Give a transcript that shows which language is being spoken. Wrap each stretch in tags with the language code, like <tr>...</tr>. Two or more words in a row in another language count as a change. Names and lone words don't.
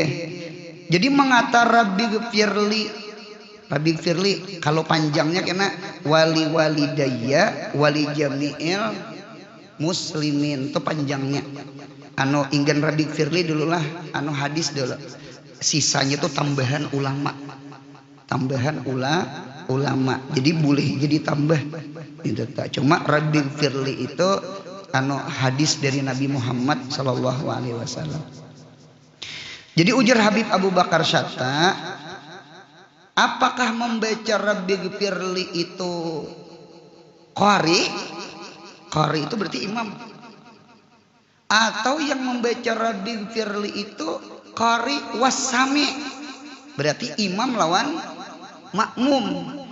<bjn>Jadi mengata Rabbighfirli kalau panjangnya kena</bjn> <ar>ولِ والديّ ولِ جميع المسلمين,</ar> <bjn>itu panjangnya. Inggan Rabbighfirli dululah hadis dulu. Sisanya itu tambahan ulama. Jadi boleh jadi tambah. Cuma Rabbighfirli itu hadis dari Nabi Muhammad</bjn> <ar>صلى الله عليه وسلم.</ar> <bjn>Jadi ujar Habib Abu Bakar Syatta, apakah membaca Rabbighfirli itu qari? Qari itu berarti imam. Atau yang membaca Rabbighfirli itu</bjn> <ar>قارئ وسامع,</ar> <bjn>berarti imam lawan makmum.</bjn>